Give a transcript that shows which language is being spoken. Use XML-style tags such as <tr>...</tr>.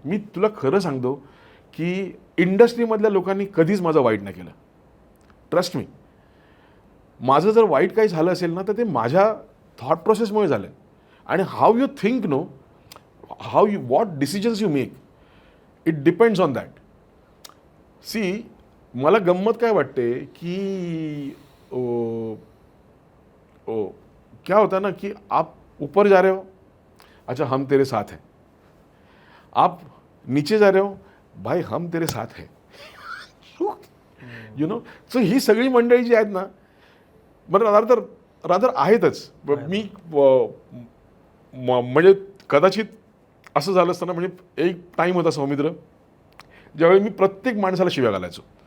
<mr>मी तुला खरं सांगतो की इंडस्ट्रीमधल्या लोकांनी कधीच माझं वाईट नाही केलं.</mr> <en>Trust me.</en> <mr>माझं जर वाईट काही झालं असेल ना तर ते माझ्या थॉट प्रोसेसमुळे झालं.</mr> <en>आणि how you think no, how you what decisions you make, it depends on that.</en> <mr>C, मला गंमत काय वाटते की</mr> <hi>क्या होता ना कि आप ऊपर जा रहे हो, अच्छा हम तेरे साथ हैं. आप नीचे जा रहे हो, भाई हम तेरे साथ हैं.</hi> <en>You know.</en> <mr>सो ही सगळी मंडळी जी आहेत ना, मला रादर आहेतच. मी म्हणजे कदाचित असं झालं असतं ना, म्हणजे एक टाईम होता सौमित्र ज्यावेळी मी प्रत्येक माणसाला शिव्या घालायचो.</mr>